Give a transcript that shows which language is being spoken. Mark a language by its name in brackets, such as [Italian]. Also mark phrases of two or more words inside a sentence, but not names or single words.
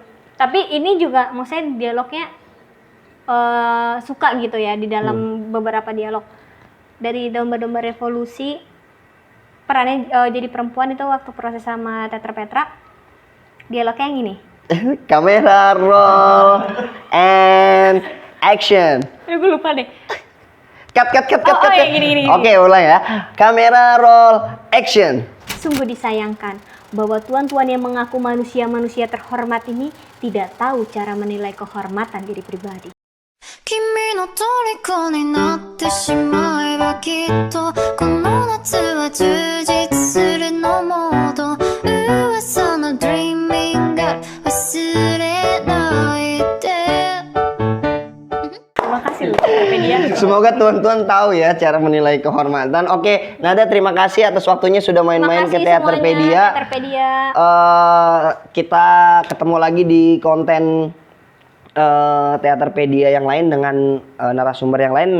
[Indonesian] Tapi ini juga maksudnya dialognya suka gitu ya di dalam beberapa dialog. Dari Domba-Domba Revolusi, perannya jadi perempuan itu waktu proses sama Teater Petra. Dialognya yang ini. [English] Kamera roll and action. [Indonesian] Gue lupa deh. Cut. Ya, gini. Oke, ulang ya. [English] Kamera roll action. [Indonesian] Sungguh disayangkan bahwa tuan-tuan yang mengaku manusia-manusia terhormat ini tidak tahu cara menilai kehormatan diri pribadi. [Japanese] 君の虜になってしまえばきっとこの夏は充実するのモード噂の [English] Dreaming God [Japanese] 忘れないで [Indonesian] Terima kasih loh Teaterpedia. Semoga tuan-tuan tahu ya cara menilai kehormatan. Oke, Nada terima kasih atas waktunya sudah main-main ke Teaterpedia. Kita ketemu lagi di konten Teaterpedia yang lain dengan narasumber yang lain.